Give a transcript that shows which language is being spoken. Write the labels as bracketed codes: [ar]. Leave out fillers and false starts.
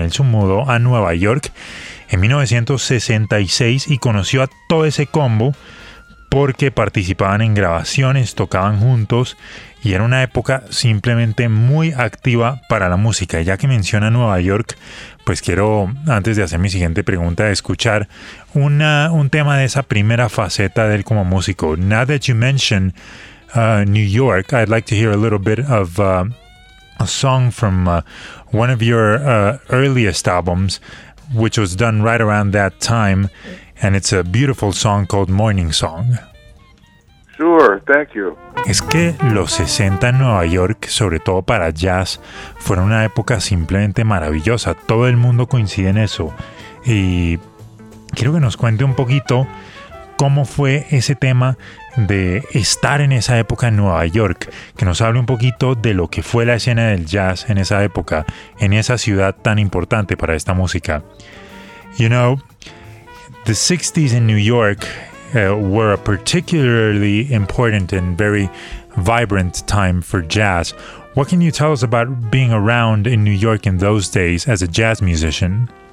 [es] Él se mudó a Nueva York en 1966 y conoció a todo ese combo porque participaban en grabaciones, tocaban juntos y era una época simplemente muy activa para la música. Ya que menciona Nueva York, pues quiero, antes de hacer mi siguiente pregunta, escuchar un tema de esa primera faceta de él como músico. [en] Now that you mention New York, I'd like to hear a little bit of a song from one of your earliest albums, which was done right around that time, and it's a beautiful song called Morning Song. Sure, thank you. [es] Es que los 60 en Nueva York, sobre todo para jazz, fueron una época simplemente maravillosa. Todo el mundo coincide en eso. Y quiero que nos cuente un poquito cómo fue ese tema de estar en esa época en Nueva York. Que nos hable un poquito de lo que fue la escena del jazz en esa época, en esa ciudad tan importante para esta música. [en] You know, the 60s in New York were a particularly important and very vibrant time for jazz. What can you tell us about being around in New York in those days as a jazz musician?